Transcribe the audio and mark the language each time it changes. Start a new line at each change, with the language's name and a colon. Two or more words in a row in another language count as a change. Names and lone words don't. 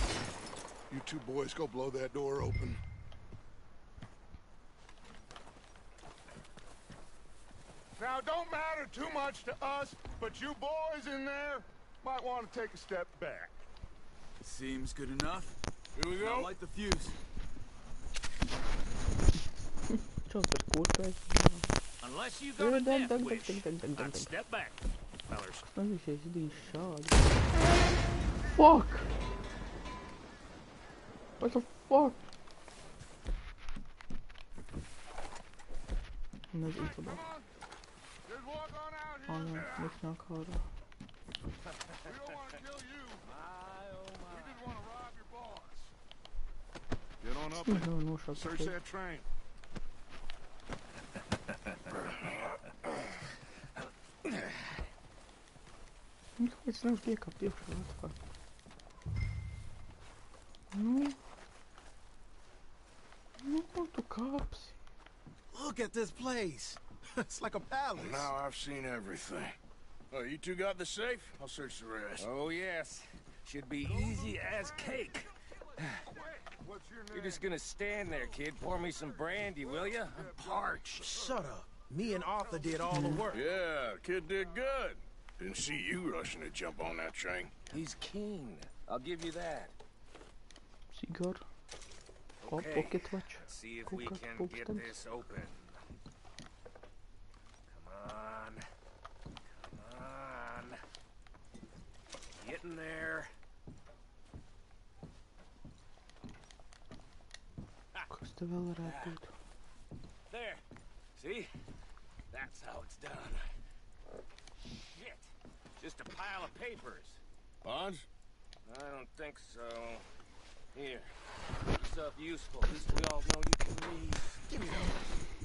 English: You two boys go blow that door open. Now, don't matter too much to us, but you boys in there might want to take a step back. Seems good enough. Here we I'll go. light the fuse.
Latvian: Čo per kurpēs?
English: Unless you got a death wish, I'd step back, fellers.
Latvian: Snažīšu izdarīt šādi.
English: Fuck! What the fuck?
Latvian: Nezinu, ko dara.
English: Just walk on out here.
Latvian: O, nē, viņš nāk ārā.
English: We don't want to kill you. We just want to rob your boss. Get on up
Latvian: Viņš
English: and
Latvian: nav nošāts.
English: search that train.
Latvian: Viņš kāpēc nevar piekāpt iekšā,
English: what the fuck?
Latvian: Nu, ko tu kāpsi?
English: Look at this place. It's like a palace. Now I've seen everything. Oh, you two got the safe? I'll search the rest. Oh, yes. Should be easy as cake. What's your name? You're just gonna stand there, kid. Pour me some brandy, will ya? I'm parched. Shut up. Me and Arthur did all the work. Yeah, kid did good. Didn't see you rushing to jump on that train. He's keen. I'll give you that. Cigar. O, Okay. pocket watch. Let's see if we Coca, can Coke get stamps. this open. Come on. Come on. Get in there.
Latvian: Kas te vēl varētu būt?
English: There. See? That's how it's done. Shit. Just a pile of papers. Bonds? I don't think so. Here. Stuff useful. At least we all know you can read. Give me those.